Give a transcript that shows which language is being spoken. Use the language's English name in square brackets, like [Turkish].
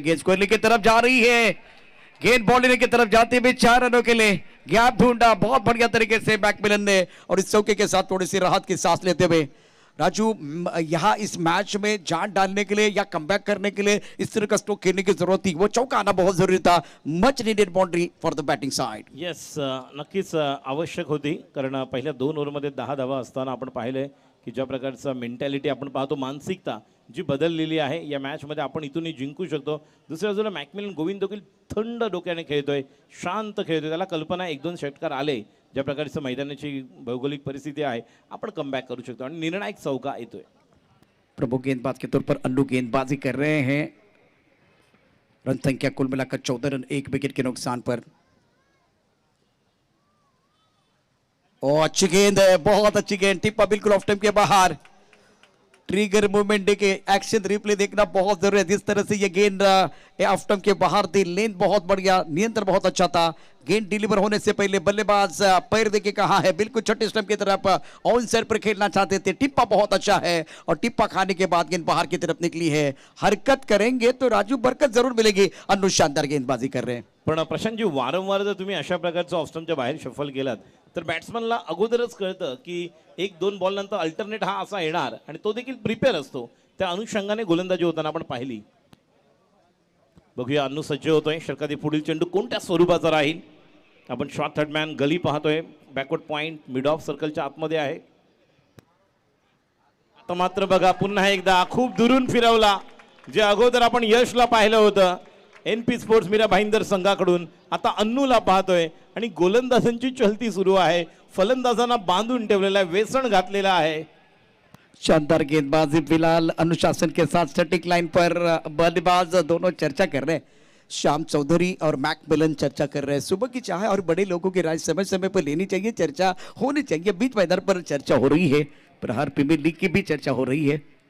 [Hindi] गेंद स्क्वायरली की तरफ जा रही है, गेंद बॉलिंग की तरफ जाते हुए 4 रनों के लिए गैप ढूंढा बहुत बढ़िया तरीके से मैकमिलन ने, और इस चौके के साथ थोड़ी सी राहत की सांस लेते हुए राजू यहाँ इस मैच में जान डालने के लिए या कमबैक करने के लिए इस तरह का स्ट्रोक खेलने की जरूरत थी, वो चौका आना बहुत जरूरी था। [English] Much needed boundary for the batting side. [Marathi] Yes, नक्कीच आवश्यक होती, कारण पहिल्या 2 ओव्हरमध्ये 10 धावा असताना आपण पाहिले की ज्या प्रकारचा मेंटॅलिटी आपण पाहतो, मानसिकता जी बदललेली आहे या मॅचमध्ये, आपण इथूनही जिंकू शकतो। दुसऱ्या बाजूला मॅकमिलन गोविंद देखील थंड डोक्याने खेळतोय, शांत खेळतोय, त्याला कल्पना 1-2 षटकार आले, ज्या प्रकारचं मैदानाची भौगोलिक परिस्थिती आहे आपण कमबॅक करू शकतो आणि निर्णायक चौका येतोय। [Hindi] प्रमुख गेंदबाज के तौर पर अन्नू गेंदबाजी कर रहे हैं। रन संख्या कुल मिलाकर 14 रन 1 विकेट के नुकसान पर। ओ अच्छी गेंद है, बहुत अच्छी गेंद, टिप्पा बिल्कुल ऑफ टाइम के बाहर। ट्रिगर मूवमेंट देखे, एक्शन रिप्ले देखना बहुत जरूरी है। जिस तरह से ये गेंद ऑफ टाइम के बाहर थी, लेंथ बहुत बढ़िया, नियंत्रण बहुत अच्छा था। गेंद डिलीवर होने से पहले बल्लेबाज पैर देके कहा है बिल्कुल छठे स्टंप की तरफ ऑन साइड पर खेलना चाहते थे। टिप्पा बहुत अच्छा है और टिप्पा खाने के बाद गेंद बाहर की तरफ निकली है। हरकत करेंगे तो राजू बरकत जरूर मिलेगी। अन्नू शानदार गेंदबाजी कर रहे हैं। [Marathi] पण प्रशांतजी, वारंवार जर तुम्ही अशा प्रकारचं ऑफ स्टंपच्या बाहेर शफल केलात तर बॅट्समनला अगोदरच कळतं की 1-2 बॉल नंतर अल्टरनेट हा असा येणार आणि तो देखील प्रिपेअर असतो. त्या अनुषंगाने गोलंदाजी होताना आपण पाहिली. बघूया अन्नू सज्ज होतोय. षटकातील पुढील चेंडू कोणत्या स्वरूपाचा राहील. आपण शॉर्ट थर्ड मॅन गली पाहतोय. बॅकवर्ड पॉइंट मिड ऑफ सर्कलच्या आतमध्ये आहे. आता मात्र बघा पुन्हा एकदा खूप दुरून फिरवला. जे अगोदर आपण यशला पाहिलं होतं NP स्पोर्ट्स मीरा भाईंदर संघाकडून, आता अन्नूला पाहतोय आणि गोलंदाजांची चलती सुरू आहे. फलंदाजांना बांधून ठेवलेला आहे, वेसण घातलेला आहे. [Hindi] शानदार गेंदबाजी फिलहाल अनुशासन के साथ स्टैटिक लाइन पर बल्लेबाज दोनों चर्चा कर रहे हैं. श्याम चौधरी और मैकमिलन चर्चा कर रहे हैं. सुबह की चाय और बड़े लोगों की राय समय समय पर लेनी चाहिए, चर्चा होनी चाहिए. बीच मैदान पर चर्चा हो रही है, प्रहार प्रीमियर लीग की भी चर्चा हो रही है.